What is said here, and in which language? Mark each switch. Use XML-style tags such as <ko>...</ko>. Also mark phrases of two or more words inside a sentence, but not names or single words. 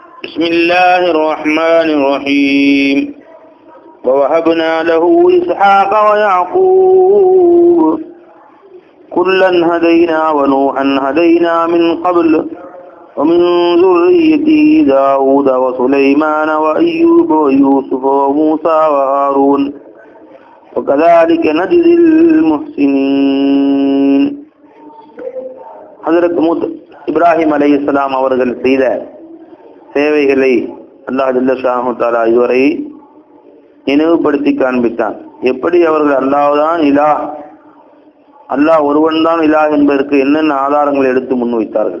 <ar>بسم الله الرحمن الرحيم ووهبنا له إسحاق ويعقوب كلا هدينا ونوحا هدينا من قبل ومن ذريته داود وسليمان وأيوب ويوسف وموسى وهارون وكذلك نجزي المحسنين.</ar> <ta>ஹஜ்ரத் இப்ராஹிம் அலைஹிஸ்ஸலாம் அவர்கள் செய்த சேவைகளை அல்லாஹ்</ta> <ar>جل شأنه تعالى</ar> <ta>இதுவரை நினைவுபடுத்தி காண்பித்தான். எப்படி அவர்கள் அல்லாஹ்தான் இலாஹ், அல்லாஹ் ஒருவன் தான் இலாஹ் என்பதற்கு என்னென்ன ஆதாரங்களை எடுத்து முன்வைத்தார்கள்.</ta>